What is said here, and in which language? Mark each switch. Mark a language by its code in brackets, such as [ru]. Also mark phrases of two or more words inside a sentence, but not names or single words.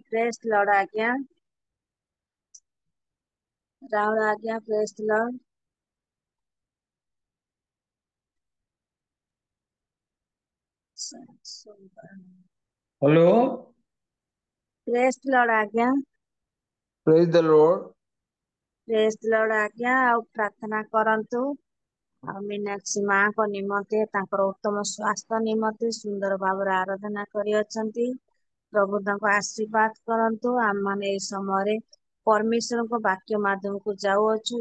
[en] Praise the Lord ଆଜ୍ଞା। ରାହୁଲ ଆଜ୍ଞା, Praise the Lord. हेलो, Praise the Lord ଆଜ୍ଞା। Praise the Lord. Praise the Lord [or] ଆଜ୍ଞା। ଆଉ ପ୍ରାର୍ଥନା କରନ୍ତୁ। ଆଉ ମୀନାକ୍ଷୀ ମାଙ୍କ ନିମନ୍ତେ, ତାଙ୍କର ଉତ୍ତମ ସ୍ୱାସ୍ଥ୍ୟ ନିମନ୍ତେ ସୁନ୍ଦର ଭାବରେ ଆରାଧନା କରିଅଛନ୍ତି। ପ୍ରଭୁ ତାଙ୍କୁ ଆଶୀର୍ବାଦ କରନ୍ତୁ। ଆମମାନେ ଏଇ ସମୟରେ ପରମେଶ୍ୱରଙ୍କ ବାକ୍ୟ ମାଧ୍ୟମକୁ ଯାଉଅଛୁ।